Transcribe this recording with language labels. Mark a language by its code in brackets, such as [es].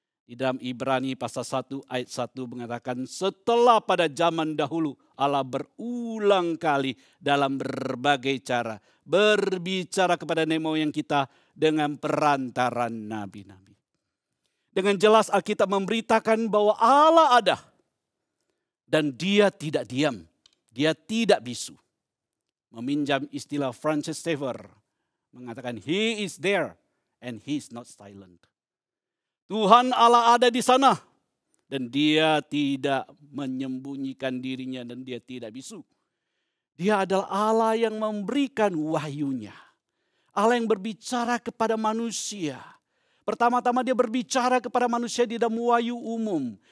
[id] Di dalam Ibrani pasal 1 ayat 1 mengatakan, setelah pada zaman dahulu Allah berulang kali dalam berbagai cara berbicara kepada nenek moyang kita dengan perantaran nabi-nabi. Dengan jelas Alkitab memberitakan bahwa Allah ada dan dia tidak diam, dia tidak bisu. Meminjam istilah Francis Xavier mengatakan [en] he is there and he is not silent. [id] Tuhan Allah ada di sana dan dia tidak menyembunyikan dirinya dan dia tidak bisu. Dia adalah Allah yang memberikan wahyunya. Allah yang berbicara kepada manusia. Pertama-tama dia berbicara kepada manusia di dalam wahyu umum.